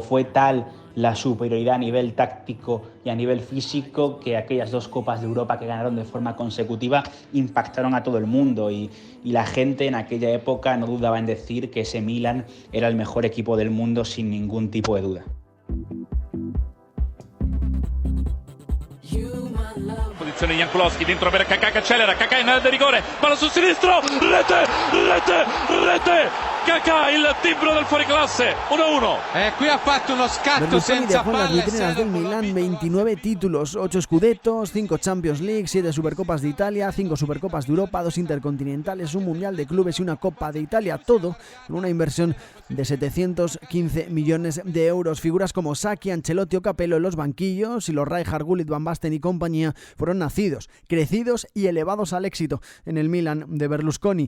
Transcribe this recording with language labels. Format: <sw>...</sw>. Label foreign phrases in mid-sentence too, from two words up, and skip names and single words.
<es>Fue tal la superioridad a nivel táctico y a nivel físico que aquellas 2 Copas de Europa que ganaron de forma consecutiva impactaron a todo el mundo, y la gente en aquella época no dudaba en decir que ese Milan era el mejor equipo del mundo sin ningún tipo de duda.</es> <it>Posizione Jankulowski dentro per Kaká, accelera, Kaká in area di rigore, palla sul sinistro, rete! Kaká, il timbro del fuoriclasse, 1-1. Qui ha fatto uno scatto Berlusconi senza</it> <es>dejó en las</es> <it>palle.</it> <es>vitrinas del Milan 29 títulos, 8 Scudettos, 5 Champions League, 7 Supercopas de Italia, 5 Supercopas de Europa, 2 Intercontinentales, un Mundial de Clubes y una Copa de Italia, todo con una inversión de 715 millones de euros. Figuras como Sacchi, Ancelotti o Capello en los banquillos y los Rijkaard, Gullit, Van Basten y compañía fueron nacidos, crecidos y elevados al éxito en el Milan de Berlusconi.</es>